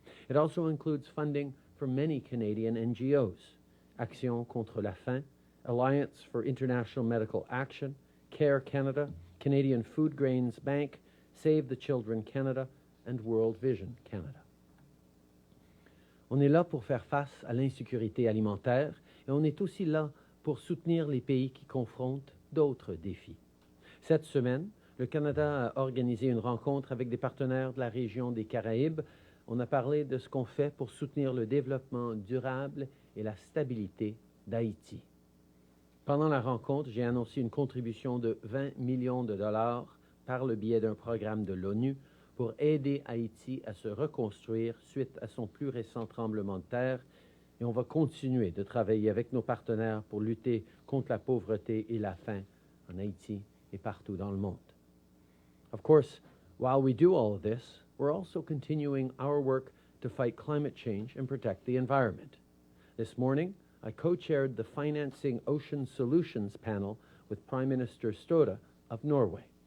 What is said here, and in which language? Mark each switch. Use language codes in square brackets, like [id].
[en] It also includes funding for many Canadian NGOs, Action contre la faim, Alliance for International Medical Action, CARE Canada, Canadian Food Grains Bank, Save the Children Canada, and World Vision Canada. [fr] On est là pour faire face à l'insécurité alimentaire et on est aussi là pour soutenir les pays qui confrontent d'autres défis. Cette semaine, le Canada a organisé une rencontre avec des partenaires de la région des Caraïbes. On a parlé de ce qu'on fait pour soutenir le développement durable et la stabilité d'Haïti. Pendant la rencontre, j'ai annoncé une contribution de 20 millions de dollars par le biais d'un programme de l'ONU pour aider Haïti à se reconstruire suite à son plus récent tremblement de terre. Et on va continuer de travailler avec nos partenaires pour lutter contre la pauvreté et la faim en Haïti et partout dans le monde. [en] Of course, while we do all of this, we're also continuing our work to fight climate change and protect the environment. This morning, I co-chaired the Financing Ocean Solutions panel with Prime Minister Støre of Norway.